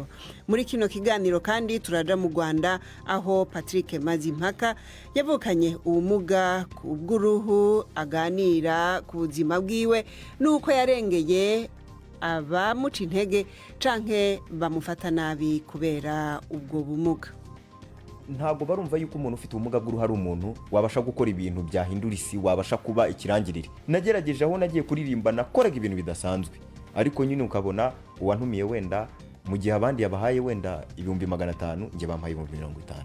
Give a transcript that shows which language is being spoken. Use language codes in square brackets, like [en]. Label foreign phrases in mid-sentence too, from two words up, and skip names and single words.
[rn] Muri kino kiganiro kandi turaja mu Rwanda aho Patrick Mazimpaka yavukanye ubumuga bw'uruhu aganira ku buzima bwiwe nuko yarengeye abamuca intege canke bamufata nabi kubera ubwo bumuga. [rw] Ntago barumva yuko umuntu ufite ubumuga bw'uruhu ari umuntu wabasha gukora ibintu byahindura isi, wabasha kuba ikirangirire. Nagerageje aho nagiye kuririmba nakoraga ibintu bidasanzwe, ariko nyine ukabona uwantumiye wenda mu gihe abandi yabahaye wenda 500 nje bampaye 50.